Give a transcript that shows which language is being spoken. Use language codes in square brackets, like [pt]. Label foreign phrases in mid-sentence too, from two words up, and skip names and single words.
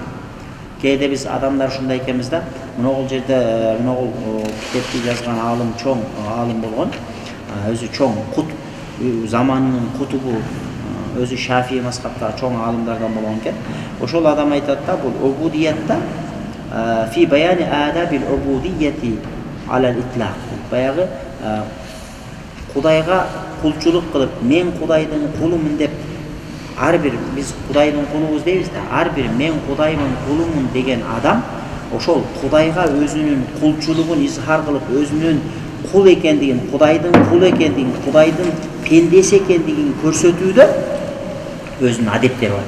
[ky] Кээде биз адамдар ушундай экенбиз да, мынагул жерде мынагул китепти жазган алым, чоң алым болгон, өзү чоң кутуп, заманынын кутубу, өзү Шафии мазхабтагы чоң алымдардан болгон экен. Ошол адам айтат да, бул убудиятта [ar] في بيان آداب العبودية على الإطلاق. [ky] Баягы Кудайга кулчулук кылып, мен Кудайдын кулумун деп, ар бир биз Кудайдын кулубуз дейбиз да, ар бир мен Кудайдын кулумун деген адам ошол Кудайга өзүнүн кулчулугун изхар кылып, өзүнүн кул экендигин, Кудайдын кулу экендигин, Кудайдын пендеси экендигин көрсөтүүдө өзүнүн адептери бар.